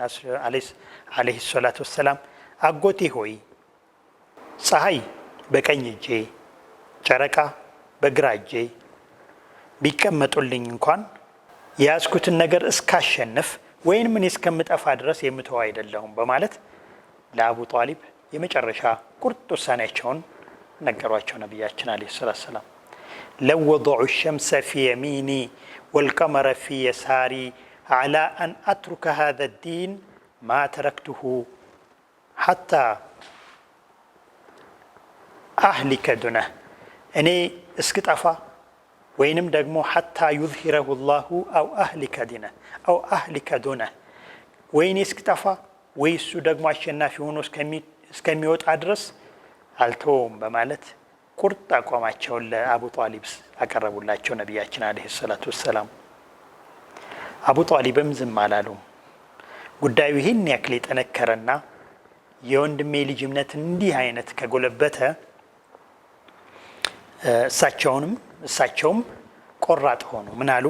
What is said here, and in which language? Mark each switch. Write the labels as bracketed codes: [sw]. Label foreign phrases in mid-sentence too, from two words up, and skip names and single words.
[ar] عليه السلام [am] አጎቴ ሆይ ፀሐይ በቀኝ እጄ ጨረቃ በግራ እጄ ቢቀመጡልኝ እንኳን የያዝኩትን ነገር እስካሸንፍ ወይንም እኔ እስከምጠፋ ድረስ የምተው አይደለሁም በማለት ለአቡ ጣሊብ የመጨረሻ ቁርጥ ውሳኔያቸውን ነገሯቸው። ነቢያችን [ar] عليه السلام لو وضعوا الشمس في يميني والقمر في يساري على أن أترك هذا الدين ما تركته حتى أهلك دونه [am] እኔ እስክጠፋ ወይንም ደግሞ [ar] حتى يظهره الله أو أهلك دينه أو أهلك دونه [am] ወይኔ እስክጠፋ ወይ እሱ ደግሞ አሸናፊ ሆኖ እስከሚወጣ ድረስ አልተውም በማለት ቁርጥ አቋማቸውን ለአቡ ጣሊብ አቀረቡላቸው ነቢያችን [ar] عليه السلام። [am] አቡ ጣሊብም ዝም አላሉም። ጉዳዩ ይህን ያክል የጠነከረና የወንድሜ ልጅ እምነት እንዲህ አይነት ከጎለበተ እሳቸውም ቆራጥ ሆኑ። ምን አሉ?